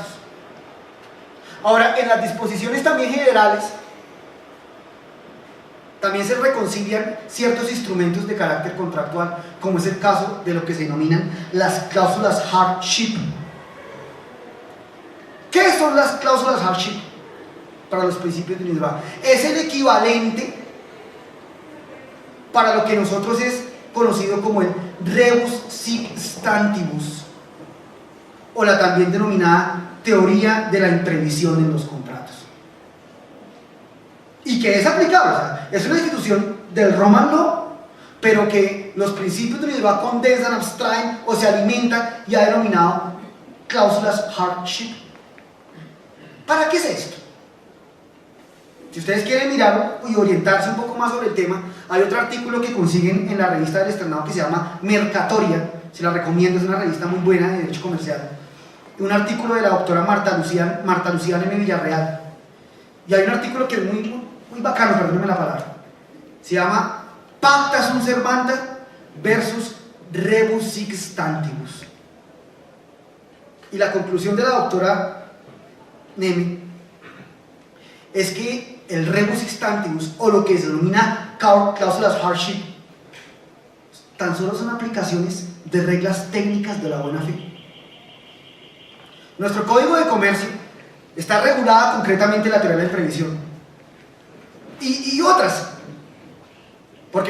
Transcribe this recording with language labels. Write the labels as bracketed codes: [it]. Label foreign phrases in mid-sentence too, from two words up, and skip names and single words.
[es] Ahora, en las disposiciones también generales, también se reconcilian ciertos instrumentos de carácter contractual, como es el caso de lo que se denominan las cláusulas hardship. ¿Qué son las cláusulas hardship para los principios de unidad? Es el equivalente para lo que nosotros es conocido como el [la] rebus sic stantibus, [es] o la también denominada teoría de la imprevisión en los contratos, y que es aplicable. O sea, es una institución del [en] Roman Law, [es] pero que los principios de unidad condensan, abstraen o se alimentan, y ha denominado cláusulas hardship. ¿Para qué es esto? Si ustedes quieren mirarlo y orientarse un poco más sobre el tema, hay otro artículo que consiguen en la revista del Externado que se llama Mercatoria, se la recomiendo, es una revista muy buena de derecho comercial. Un artículo de la doctora Marta Lucía M. Villarreal, y hay un artículo que es muy bacano, perdónenme la palabra, se llama [la] Pacta sunt servanda versus rebus sic stantibus, [es] y la conclusión de la doctora Neme es que el [la] rebus sic stantibus, [es] o lo que se denomina cláusulas hardship, tan solo son aplicaciones de reglas técnicas de la buena fe. Nuestro Código de Comercio está regulada concretamente la teoría de la imprevisión y otras, porque